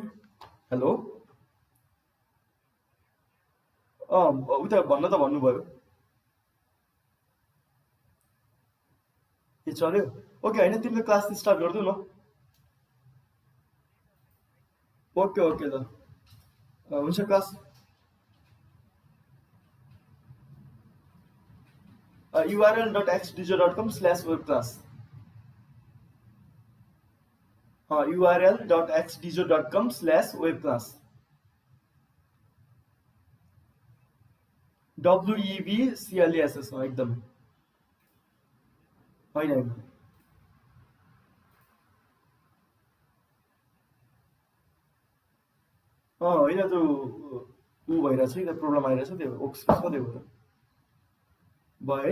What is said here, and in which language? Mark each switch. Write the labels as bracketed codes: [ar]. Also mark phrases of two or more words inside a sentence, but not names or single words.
[ne] हेलो उता भन्न त भन्नुभयो के चल्यो? ओके होइन तिमीले [en] class start [ne] गरिदिउ न। [en] ok ok [ne] ल हुन्छ क्लास url.xdijo.com/webclass url.xdijo.com/webclass WEBCLASS एकदम होइन होइन होइन त्यो ऊ भइरहेछ कि प्रब्लम आइरहेछ, त्यो ओक्सको छ त्यो भयो है।